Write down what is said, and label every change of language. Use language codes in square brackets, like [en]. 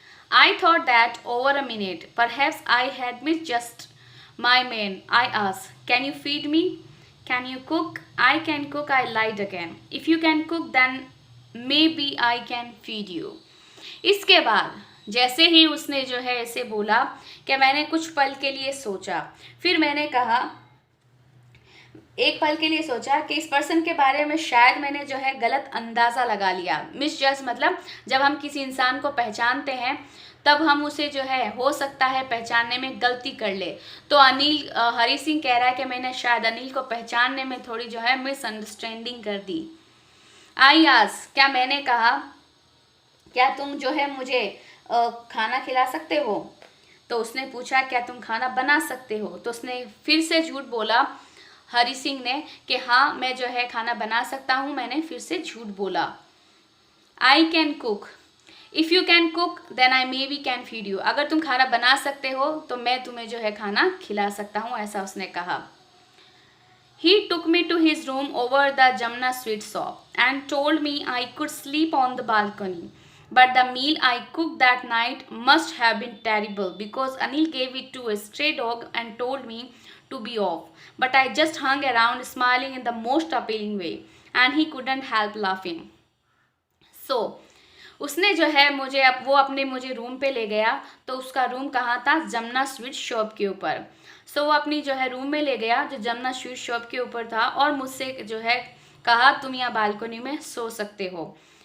[en] I thought that over a minute. Perhaps I had missed just my man. I asked, can you feed me? Can you cook? I can cook, I lied again. If you can cook, then maybe I can feed you. [hi] इसके बाद जैसे ही उसने जो है ऐसे बोला कि मैंने कुछ पल के लिए सोचा, फिर मैंने कहा, एक पल के लिए सोचा कि इस पर्सन के बारे में शायद मैंने जो है गलत अंदाज़ा लगा लिया। मिसजज मतलब जब हम किसी इंसान को पहचानते हैं तब हम उसे जो है हो सकता है पहचानने में गलती कर ले। तो अनिल, हरि सिंह कह रहा है कि मैंने शायद अनिल को पहचानने में थोड़ी जो है मिसअंडरस्टैंडिंग कर दी। [en] I asked, [hi] क्या मैंने कहा, क्या तुम जो है मुझे खाना खिला सकते हो? तो उसने पूछा, क्या तुम खाना बना सकते हो? तो उसने फिर से झूठ बोला, हरि सिंह ने, कि हाँ मैं जो है खाना बना सकता हूँ। मैंने फिर से झूठ बोला। [en] I can cook, if you can cook then I maybe can feed you. [hi] अगर तुम खाना बना सकते हो तो मैं तुम्हें जो है खाना खिला सकता हूँ, ऐसा उसने कहा। [en] He took me to his room over the Jamna sweet shop and told me I could sleep on the balcony. But the meal I cooked that night must have been terrible because Anil gave it to a stray dog and told me to be off. But I just hung around smiling in the most appealing way and he couldn't help laughing. [hi] So, उसने जो है मुझे वो अपने मुझे room पे ले गया। तो उसका रूम कहाँ था? जमुना स्वीट शॉप के ऊपर। सो वो अपनी जो है रूम में ले गया जो जमुना स्वीट शॉप के ऊपर था, और मुझसे जो है कहा, तुम यहाँ बालकनी में सो सकते हो।